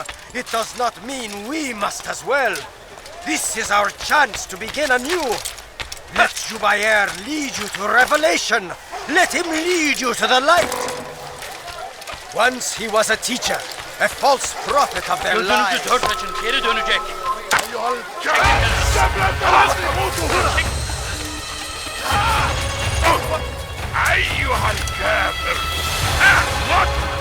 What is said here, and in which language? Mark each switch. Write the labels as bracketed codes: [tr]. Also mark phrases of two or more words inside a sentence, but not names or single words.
[en] It does not mean we must as well. This is our chance to begin anew. Let Jubair lead you to revelation. Let him lead you to the light. Once he was a teacher, a false prophet of their [tr] Gözünüzü [en] lives. [tr] dört açın, geri dönecek. [ar] أيها الكافر أحمق